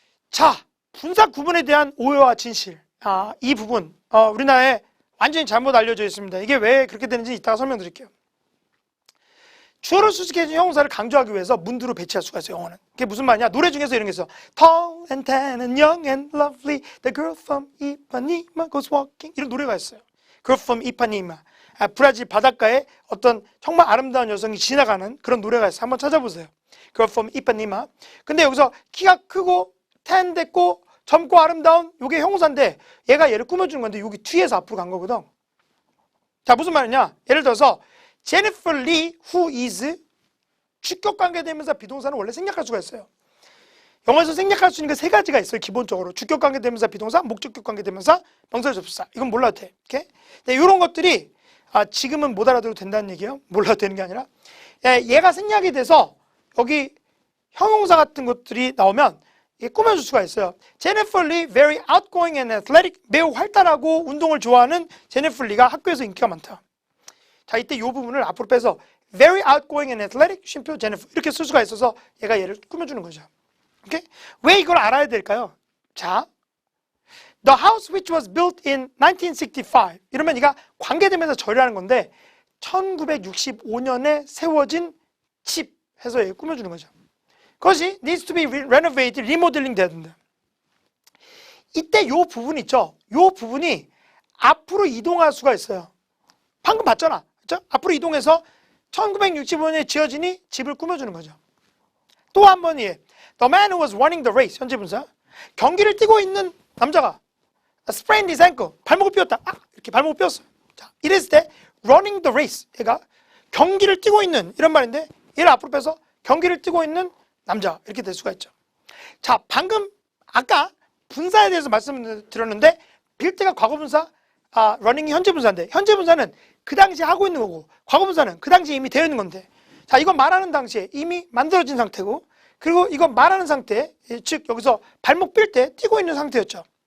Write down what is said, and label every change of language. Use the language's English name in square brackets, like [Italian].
[Korean] 자, 분사 구분에 대한 오해와 진실. 이 부분 우리나라에 완전히 잘못 알려져 있습니다. 이게 왜 그렇게 되는지 이따가 설명드릴게요. 주어를 수식해준 형용사를 강조하기 위해서 문두로 배치할 수가 있어요. 영어는. 그게 무슨 말이냐? 노래 중에서 이런 게 있어. [English] Tall and tan and young and lovely, the girl from Ipanema goes walking. [Korean] 이런 노래가 있어요. Girl from Ipanema. 브라질 바닷가에 어떤 정말 아름다운 여성이 지나가는 그런 노래가 있어요. 한번 찾아보세요. Girl from Ipanema. 근데 여기서 키가 크고 tan 됐고 젊고 아름다운 요게 형용사인데 얘가 얘를 꾸며주는 건데 여기 뒤에서 앞으로 간 거거든. 자, 무슨 말이냐? 예를 들어서 Jennifer Lee, [English] who is [Korean] 주격관계대명사 비동사는 원래 생략할 수가 있어요. 영어에서 생략할 수 있는 게 세 가지가 있어요. 기본적으로 주격관계대명사 비동사, 목적격관계대명사, 명사접수사. 이건 몰라도 돼. 오케이? 네, 이런 것들이 지금은 못 알아들어도 된다는 얘기예요. 몰라도 되는 게 아니라 얘가 생략이 돼서 여기 형용사 같은 것들이 나오면 이게 꾸며줄 수가 있어요. [English] Jennifer Lee, very outgoing and athletic. [Korean] 매우 활달하고 운동을 좋아하는 제니퍼 리가 학교에서 인기가 많다. 자, 이때 이 부분을 앞으로 빼서 [English] very outgoing and athletic, [Korean] 쉼표 제니퍼 이렇게 쓸 수가 있어서 얘가 얘를 꾸며주는 거죠. 오케이? 왜 이걸 알아야 될까요? 자, [English] The house which was built in 1965 [Korean] 이러면 이가 관계되면서 절이라는 건데 1965년에 세워진 집 해서 얘 꾸며주는 거죠. 그것이 [English] needs to be renovated, remodeling [Korean] 돼야 된다. 이때 요 부분 있죠? 요 부분이 앞으로 이동할 수가 있어요. 방금 봤잖아. 그렇죠? 앞으로 이동해서 1965년에 지어지니 집을 꾸며주는 거죠. 또 한 번 예. [English] The man who was running the race, [Korean] 현재 분사. 경기를 뛰고 있는 남자가 [English] sprained his ankle, [Korean] 발목을 삐었다. 이렇게 발목을 삐었어요. 자, 이랬을 때 [English] running the race, [Korean] 얘가 경기를 뛰고 있는 이런 말인데 얘를 앞으로 빼서 경기를 뛰고 있는 남자 이렇게 될 수가 있죠. 자, 방금 아까 분사에 대해서 말씀드렸는데 빌드가 과거 분사, running이 현재 분사인데 현재 분사는 그 당시에 하고 있는 거고 과거 분사는 그 당시에 이미 되어 있는 건데 자, 이건 말하는 당시에 이미 만들어진 상태고 그리고 이건 말하는 상태, 즉 여기서 발목 삘 때 뛰고 있는 상태였죠.